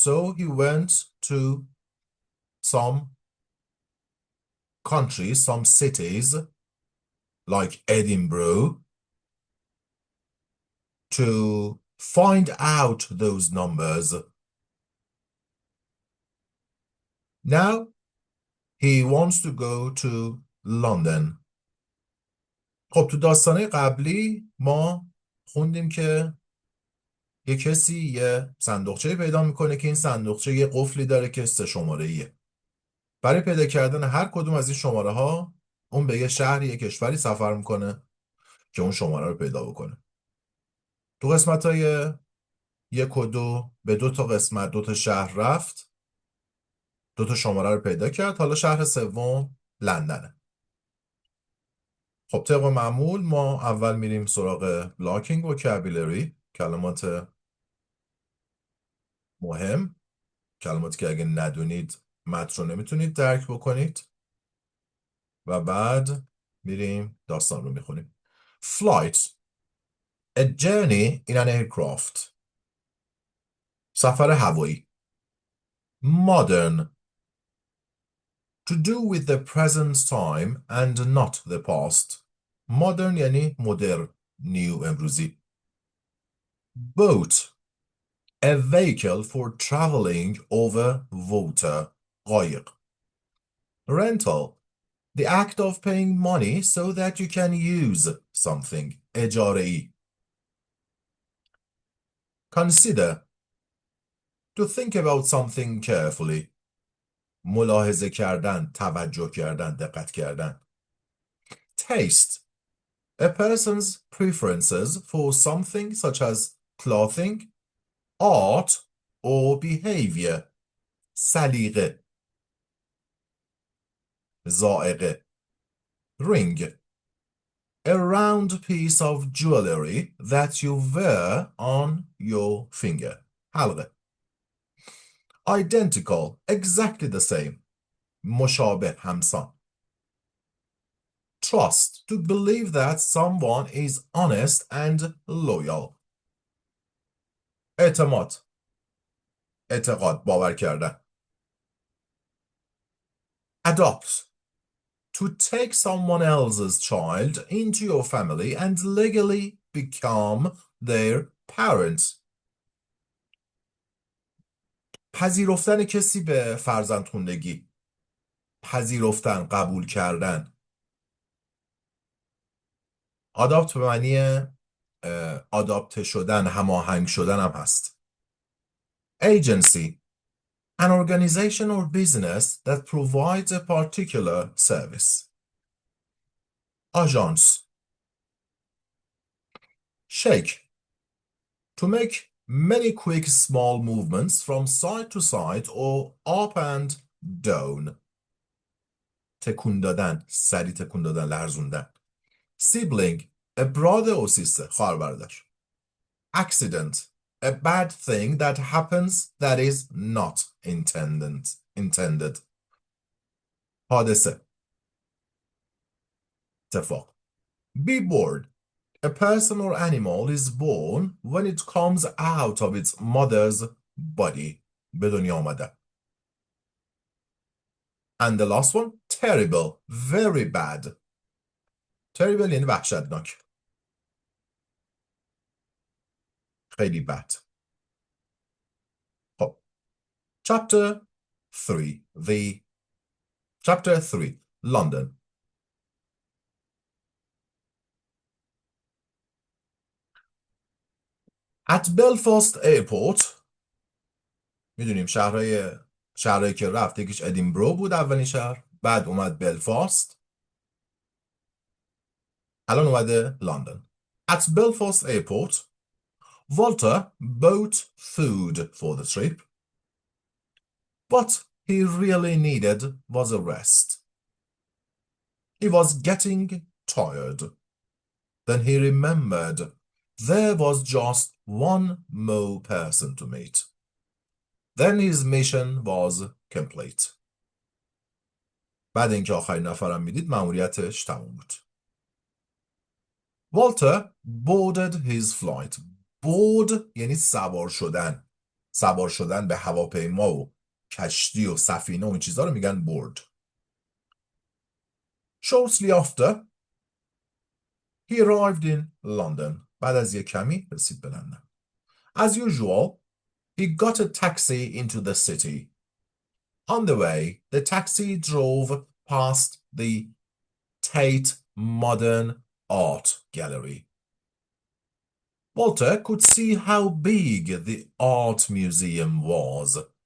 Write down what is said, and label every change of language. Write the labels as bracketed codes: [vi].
[en] So he went to some countries, some cities like Edinburgh to find out those numbers. Now he wants to go to London. [fa] خب تو داستانهای قبلی ما خوندیم که یه کسی یه صندوقچه پیدا میکنه که این صندوقچه یه قفلی داره که 3 شماره‌ایه. برای پیدا کردن هر کدوم از این شماره ها اون به یه شهر یه کشوری سفر میکنه که اون شماره رو پیدا بکنه. تو قسمت های 1 و 2 به 2 تا قسمت 2 تا شهر رفت، 2 تا شماره رو پیدا کرد. حالا شهر سوم لندنه. خب طبق معمول ما اول میریم سراغ بلاکینگ وکابولری، کلمات مهم، کلماتی که اگه ندونید متن رو نمیتونید درک بکنید، و بعد میریم داستان رو میخونیم. [en] Flight, a journey in an aircraft. [fa] سفر هوایی. [en] Modern, to do with the present time and not the past. [fa] Modern یعنی مدرن، نیو، امروزی. [en] Boat, a vehicle for traveling over water. [fa] قایق. [en] Rental, the act of paying money so that you can use something. [fa] اجاره‌ای. [en] Consider, to think about something carefully. [fa] ملاحظه کردن، توجه کردن، دقت کردن. [en] Taste, a person's preferences for something such as clothing, art, or behavior. [fa] سلیقه. ذائقه. [en] Ring, a round piece of jewelry that you wear on your finger. [fa] حلقه. [en] Identical, exactly the same. [fa] مشابه، همسان. [en] Trust, to believe that someone is honest and loyal. [fa] اعتماد، اعتقاد، باور کردن. [en] Adopt, to take someone else's child into your family and legally become their parent. [fa] پذیرفتن کسی به فرزندخوندگی. پذیرفتن، قبول کردن. آداپت به معنی آداپته شدن، هماهنگ شدن هم هست. [en] Agency, an organization or business that provides a particular service. [fa] آژانس. [en] Shake, to make many quick small movements from side to side or up and down. [fa] تکون دادن، سری تکون دادن، لرزوندن. [en] Sibling, a brother or sister، [fa] خواهر برادر. [en] Accident, a bad thing that happens that is not intended. [fa] حادثه، اتفاق. [en] Be bored, a person or animal is born when it comes out of its mother's body. [fa] به دنیا آمده. [en] And the last one, terrible, very bad. [fa] Terrible یعنی وحشتناک، خیلی بد. [en] خب Chapter 3, London. At Belfast Airport, [fa] میدونیم شهرهایی که رفت یکیش ادینبرو بود اولین شهر، بعد اومد بلفاست، الان اومده لندن. [en] At Belfast airport, Walter bought food for the trip. What he really needed was a rest. He was getting tired. Then he remembered there was just one more person to meet. Then his mission was complete. [fa] بعد اینکه آخرین نفرم میدید مأموریتش تموم بود. [en] Walter boarded his flight. [fa] board یعنی سوار شدن. سوار شدن به هواپیما و کشتی و سفینه و این چیزا رو میگن board. [en] Shortly after, he arrived in London. [fa] بعد از یک کمی رسید به لندن. [en] As usual, he got a taxi into the city. On the way, the taxi drove past the Tate Modern Art Gallery. Walter could see how big the art museum was.